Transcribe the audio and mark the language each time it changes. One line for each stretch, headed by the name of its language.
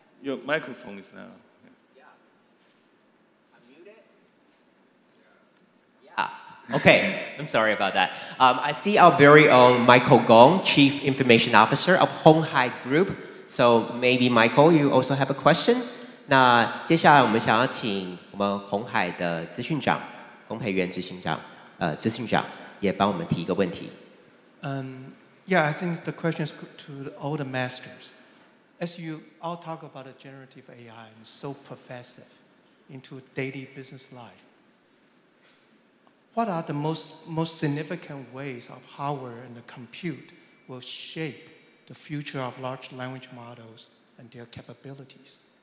English: Your microphone is now. Okay, I'm sorry about that. I see our very own Michael Gong, Chief Information Officer of Honghai Group. So maybe Michael, you also have a question?
Chinese: 那接下来我们想要请我们鸿海的资讯长龚培元执行长，资讯长也帮我们提一个问题。
English: Yeah, I think the question is to all the masters. As you all talk about the generative AI and so pervasive into daily business life, what are the most significant ways of hardware and the compute will shape the future of large language models and their capabilities?